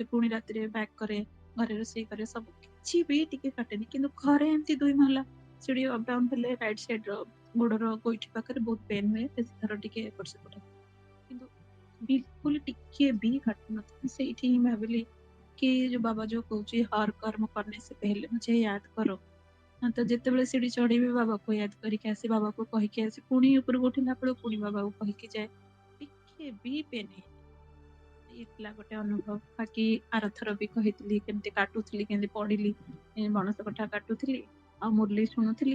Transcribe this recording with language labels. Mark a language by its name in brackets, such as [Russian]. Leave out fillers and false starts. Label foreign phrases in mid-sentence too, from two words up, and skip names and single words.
[Odia] ପୁଣି ରାତିରେ ବ୍ୟାକ୍ କରେ, ଘରେ ରୋଷେଇ କରେ, ସବୁ କିଛି ବି ଟିକେ କାଟେନି। କିନ୍ତୁ ଘରେ ଏମିତି 2 ମହଲା ସିଡି ଅପ୍ ଡାଉନ୍ ହେଲେ ରାଇଟ୍ ସାଇଡ୍ ର ଗୋଡର ଗୋଇଠି ପାଖରେ ବହୁତ ପେନ୍ ହୁଏ। ବେଶୀ ଥର ଟିକେ ଏପଟ ସେପଟ ହୁଏ। କିନ୍ତୁ बिल्कुल ଟିକେ ବି କାଟୁନଥିଲା। ସେଇଠି ହିଁ ଭାବିଲି [Hindi] कि जो बाबा जो कହୁची हर कर्म करने से पहले मुझे याद करो। हाँ, तो [Odia] ଯେତେବେଳେ ସିଡି ଚଢିବି ବାବାକୁ ୟାଦ କରିକି ଆସି, ବାବାକୁ କହିକି ଆସି, ପୁଣି ଉପରକୁ ଉଠିଲା ବେଳକୁ ପୁଣି ବାବାକୁ କହିକି ଯାଏ। ଟିକେ ବି ପେନ୍ ହେଇନି। ଇଏ ଥିଲା ଗୋଟେ ଅନୁଭବ। ବାକି ଆରଥର ବି କହିଥିଲି କେମିତି କାଟୁଥିଲି, କେମିତି ପଢିଲି, ବଣସ କଠା କାଟୁଥିଲି ଆଉ ମୁରଲି ଶୁଣୁଥିଲି।